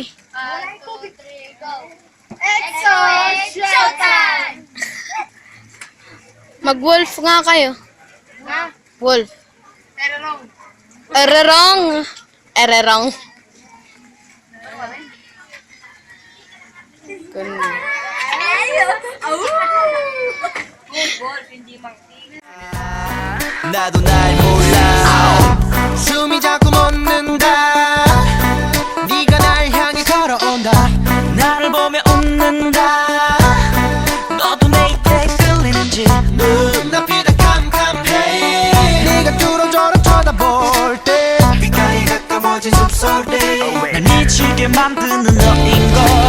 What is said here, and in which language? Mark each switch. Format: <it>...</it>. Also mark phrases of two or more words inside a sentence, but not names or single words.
<en>1, 2, 3, go. EXO Showtime!</en> <tl>Mag-wolf nga kayo. Ha? Wolf. Pero wrong. Ererong. Ererong. Ganda.</tl> <ko>나도 날 몰라 숨이 자꾸 멎는다 네가 날 향해 걸어온다 나를 보며 웃는다 너도 내 입에 끌리는지 눈앞이 다 캄캄해 네가 뚫어져라 쳐다볼 때 귓가에 가까워진 숨소리 날 미치게 만드는 너인걸</ko>